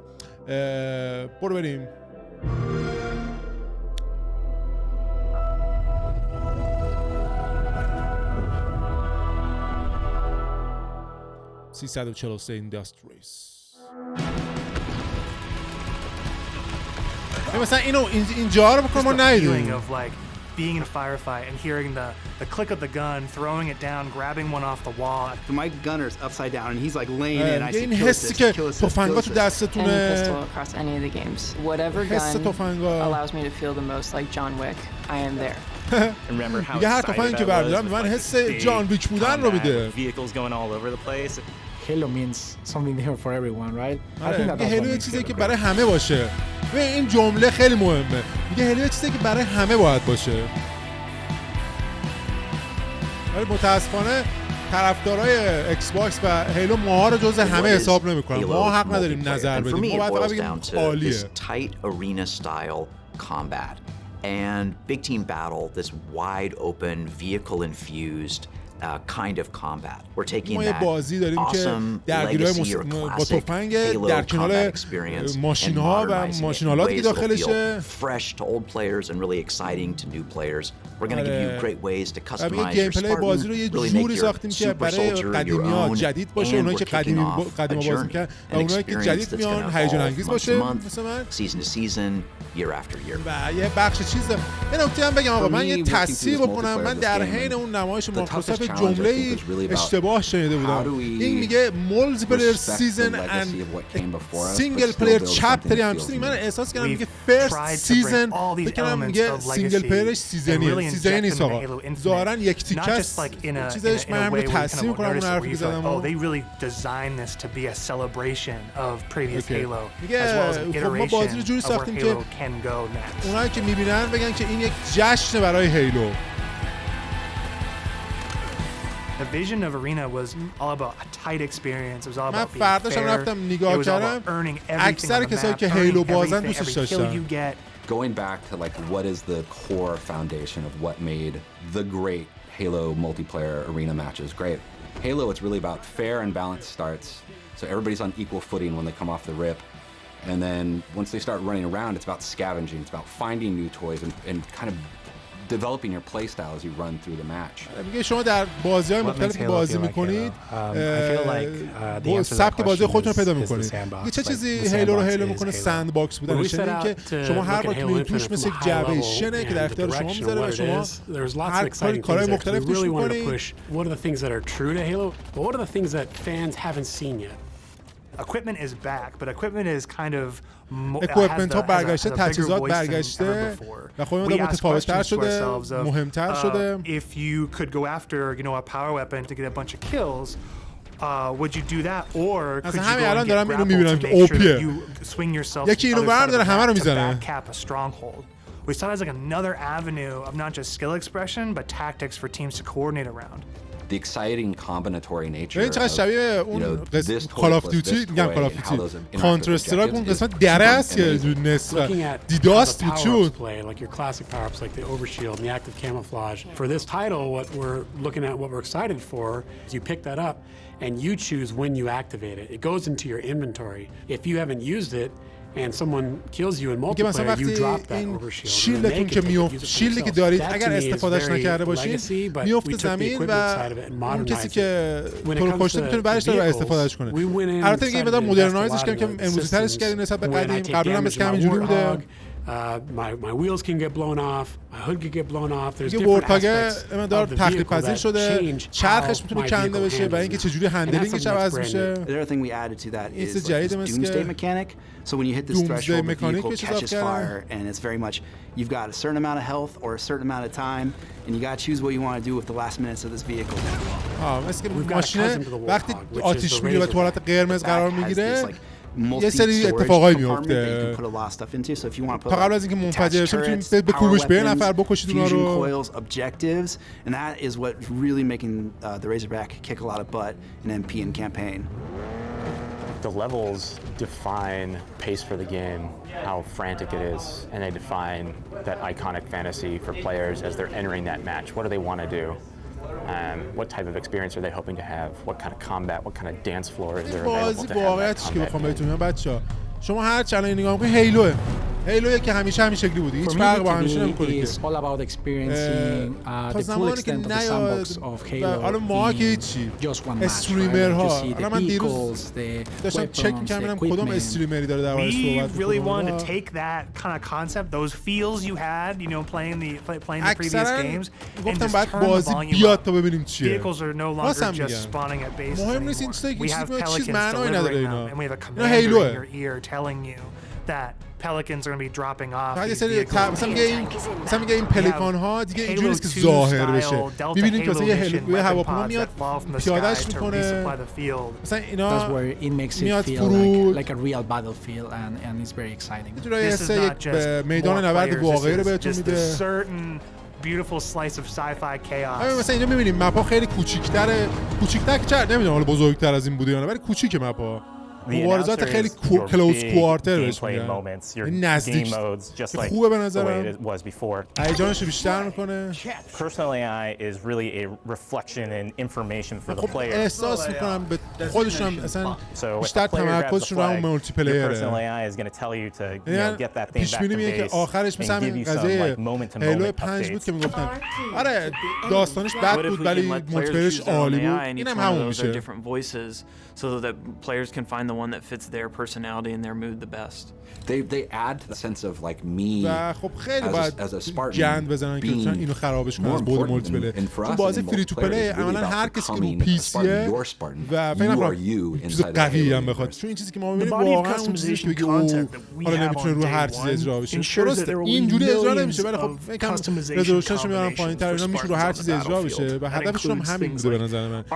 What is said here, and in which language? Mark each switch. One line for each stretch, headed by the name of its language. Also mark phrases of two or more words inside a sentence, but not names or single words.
Persian: برو بریم. 343 اینداستریز. مثلا اینجا رو بکنم ما ندیدیم.
English: Being in a firefight and hearing the click of the gun, throwing it down, grabbing one off the wall. My gunner's upside down and he's like laying in. I see
Persian: این حسی که تفنگا تو دستتونه.
English: Across any of the games. Whatever gun allows me to feel the most like John Wick, I am there.
Persian: میگه هر تفنگی که بردارم من حس جان ویک بودن رو میده.
English: Vehicles going all over the place. Halo means something new for everyone, right? I think that
Persian: هیلو یه چیزی که برای همه باشه. و این جمله خیلی مهمه. میگه هیلو یه چیزی که برای همه باید باشه. ولی متاسفانه طرفدارای ایکس باکس و هیلو ماها رو جز همه حساب نمی‌کنن. ما حق نداریم نظر بدیم. ما باید فقط بگیم عالیه.
English: tight arena style combat and big team battle, this wide open vehicle infused kind of combat. We're taking that awesome legacy or classic Halo combat experience and modernizing it in ways that'll feel fresh to old players and really exciting to new players. We're going to give you great ways to customize your Spartan, really make your super soldier your own, and we're kicking off a journey, an experience that's going to evolve month to month, season to season, year after year.
Persian: و یه بخش چیز یه نکته هم بگم آقا، من یه تصحیح بکنم. من در حین اون نمایش مایکروسافت جمله اشتباه شنیده بودم. این میگه
English: multiplayer season and single player chaptery.
Persian: همچنین من احساس کردم میگه
English: first season,
Persian: فکر کنم میگه سینگل پلیرش سیزنی نیست آقا. ظاهرا یک تیکه است چیزش. من همین تصحیح کنم اون حرفی که زدم.
English: They really designed this to be a celebration of previous Halo as well as an iteration of where Halo can go next.
Persian: اونایی که میبینن بگن که این یک جشن برای هیلو.
English: The vision of Arena was all about a tight experience. It was all about being
Persian: فرداشم
English: fair.
Persian: رفتم نگاه کردم. اکثر کسایی که هیلو بازن دوستش داشتن.
English: Going back to like what is the core foundation of what made the great Halo multiplayer arena matches great. Halo, it's really about fair and balanced starts. So everybody's on equal footing when they come off the rip. And then once they start running around, it's about scavenging. It's about finding new toys and kind of developing your play style as you run through the match.
Persian: میگه شما در بازی‌های مختلفی بازی می‌کنید. سبک بازی خودتون رو پیدا می‌کنید. چه چیزی هیلو رو هیلو می‌کنه سند باکس بودن. یعنی که شما هر وقت می‌بینید توش مثل جعبه شنه که در اختیار شما می‌ذاره و شما هر کارهای مختلف توش می‌کنید.
English: What are the things that are true to Halo? But what are the things that fans haven't seen yet? Equipment is back, but equipment is kind of
Persian: equipment ها برگشته، تجهیزات برگشته و خب این متفاوت‌تر شده، مهمتر شده.
English: If you could go after, you know, a power weapon to get a bunch of kills, would you do that or could you go and get grappled to make sure that you swing yourself
Persian: یکی اینو برمی‌داره همه رو میزنه.
English: Cap a stronghold. We saw it as like another avenue of not just skill expression but tactics for teams to coordinate around. The exciting combinatory nature.
Persian: این چقدر شبیه اون کال آف دیوتی، میگم کال آف دیوتی، کانتر استرایک اون قسمت دره است که نصف دیداست بود چون
English: like your classic power-ups like the overshield and the active camouflage. For this title, what we're looking at, what we're excited for, is you pick that up and you choose when you activate it. It goes into your inventory. If you haven't used it and someone kills you in multiplayer, you drop that overshield.
Persian: شیلدتون که میفته، شیلدی که دارید اگر استفادهش نکرده باشید میفته زمین و اون کسی که تو رو کشته میتونه برش داره و استفادهش کنه. البته دیگه بدم مدرنایزش کردیم که امروزی ترش کردیم نسبت به قدیم. قبلا هم مثل همینجوری بوده.
English: My wheels can get blown off, my hood can get blown off. There's different aspects of the vehicle that change
Persian: چرخش میتونه کنده بشه و اینکه چجوری هندلینگش عوض میشه.
English: The other thing we added to that is this doomsday mechanic. So when you hit this threshold, the vehicle catches fire, and it's very much you've got a certain amount of health or a certain amount of time, and you got to choose what you want to do with the last minutes of this vehicle.
Persian: مثل که ماشین وقتی آتیش میگیره و تو حالت قرمز قرار میگیره یه سری اتفاقایی میفته. تا قبل از اینکه منفجر بشه میتونید بکوبش به یه نفر بکشید اونا رو.
English: And that is what really making the Razorback kick a lot of butt in MP and campaign. The levels define pace for the game, how frantic it is, and they define that iconic fantasy for players as they're entering that match. What do they want to do? What type of experience are they hoping to have? What kind of combat, what kind of dance floor is there available to have that combat?
Persian: شما هر چنل نگاه می‌کنید هیلوه. هیلویی که همیشه همین شکلی بوده. هیچ فرقی با همیشه نمی‌کنه. تا زمانی که نیاد حالا ما که هیچی استریمرها حالا من دیروز داشتم چک می‌کردم کدوم استریمری داره دربارش صحبت می‌کنه.
English: really wanted to take that kind of concept, those feels you had, you know, playing the previous games.
Persian: گفتم بعد بازی بیاد تا ببینیم چیه.
English: Vehicles are no longer just spawning at base.
Persian: مهم نیست این چیز معنی نداره اینا.
English: And we have a commander in your ear telling you that pelicans are going to be dropping off.
Persian: مثلا میگه این پلیکان ها دیگه اینجوری نیست که ظاهر بشه. می‌بینید که مثلا یه هلیکوپتر هواپیما میاد پیاده‌اش میکنه. مثلا اینا میاد فرود.
English: Like a real battlefield and it's very exciting.
Persian: یک میدان نبرد واقعی رو بهتون میده.
English: Beautiful slice of sci-fi chaos.
Persian: مثلا اینجا می‌بینیم مپ‌ها خیلی کوچیک‌تره. کوچیک‌تر که نمیدونم حالا بزرگتر از این بوده یا نه ولی کوچیکه مپ‌ها. مبارزات خیلی
English: close quarter
Persian: بهش میگن. نزدیک خوبه به نظرم. هیجانش بیشتر میکنه. احساس میکنم به خودشون هم اصلا بیشتر تمرکزشون رو اون مولتی پلیره. پیش بینی میگه که آخرش مثلا همین قضیه هیلو 5 بود که میگفتن آره داستانش بد بود ولی مولتی پلیرش عالی بود. اینم همون میشه.
English: So that players can find the one that fits their personality and their mood the best. They add the sense of like me
Persian: خب خیلی باید جند بزنن که مثلا اینو خرابش کنن از بود مولتی پلی. چون بازی
English: free to play
Persian: عملاً هر کسی که رو پی سیه و فکر نکنم چیز قوی هم بخواد. چون این چیزی که ما می‌بینیم واقعا اون چیزی که بگی حالا نمیتونه رو هر چیز اجرا بشه. درسته اینجوری اجرا نمیشه ولی خب فکر کنم رزولوشنش میارن پایین‌تر اینا میشه رو هر چیز اجرا بشه و هدفشون هم همین بوده به نظر من.